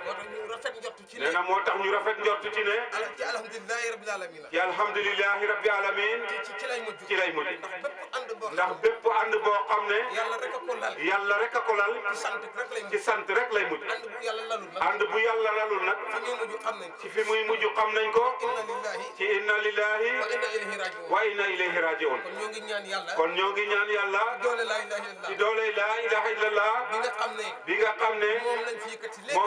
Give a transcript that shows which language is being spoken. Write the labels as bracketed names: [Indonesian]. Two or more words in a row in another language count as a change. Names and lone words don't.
[Wolof] Moo tax ñu rafet njort Ci Nee na ne moo tax ñu rafet njort ci ne. Al-, ci [Arabic] الحمد لله رب العالمين [Wolof] la. [Arabic] Ci الحمد لله رب العالمين. [Wolof] Ci, ci, ci lay mujj. Ci lay mujj. Ndax bépp ànd boo Ndax xam ne bépp ànd boo xam ne. Yàlla rek a ko lal. Yàlla rek a ko lal. Ci sant rek lay mujj. Ci sant rek lay mujj. Ànd bu Yàlla lalul nag. Ànd bu Yàlla lalul nag. Fa muy mujj xam nañ ko. Ci fi muy mujj xam nañ ko. [Arabic] إنا لله Ci إنا لله وإنا إليه راجعون وإنا إليه راجعون. [Wolof] Kon ñoo ngi ñaan Yàlla. Kon ñoo ngi ñaan Yàlla. Ci doole [Arabic] لا إله إلا الله. [Wolof] Ci doole [Arabic] لا إله إلا الله. [Wolof] Bi nga xam ne Bi nga xam ne. moom lañ fi yëkkati.